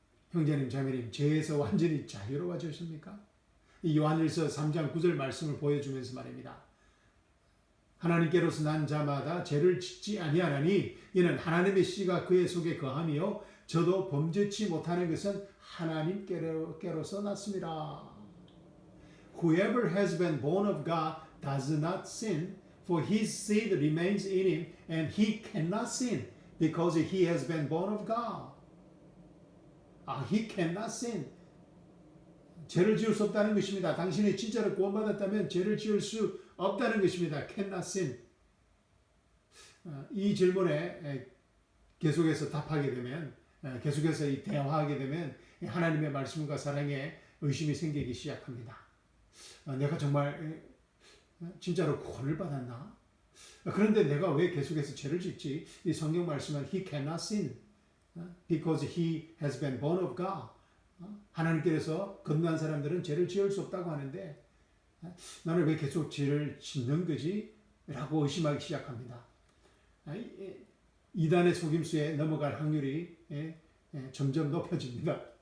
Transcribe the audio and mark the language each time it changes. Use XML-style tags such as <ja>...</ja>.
<ko>형제님, 자매님, 죄에서 완전히 자유로워졌습니까? 이 요한일서 3장 9절 말씀을 보여주면서 말입니다. 하나님께로서 난 자마다 죄를 짓지 아니하나니 이는 하나님의 씨가 그의 속에 거하며 저도 범죄치 못하는 것은 하나님께로서 났습니다.</ko> <en>Whoever has been born of God does not sin, for his seed remains in him, and he cannot sin because he has been born of God. He cannot sin.</en> <ko>죄를 지을 수 없다는 것입니다. 당신이 진짜로 구원받았다면 죄를 지을 수 없다는 것입니다.</ko> <en>Cannot sin.</en> <ko>이 질문에 계속해서 답하게 되면, 계속해서 대화하게 되면 하나님의 말씀과 사랑에 의심이 생기기 시작합니다. 내가 정말 진짜로 구원을 받았나? 그런데 내가 왜 계속해서 죄를 짓지? 이 성경 말씀은</ko> <en>He cannot sin because he has been born of God.</en> <ko>하나님께서 건너한 사람들은 죄를 지을 수 없다고 하는데 나는 왜 계속 죄를 짓는 거지? 라고 의심하기 시작합니다. 이단의 속임수에 넘어갈 확률이 점점 높아집니다.</ko>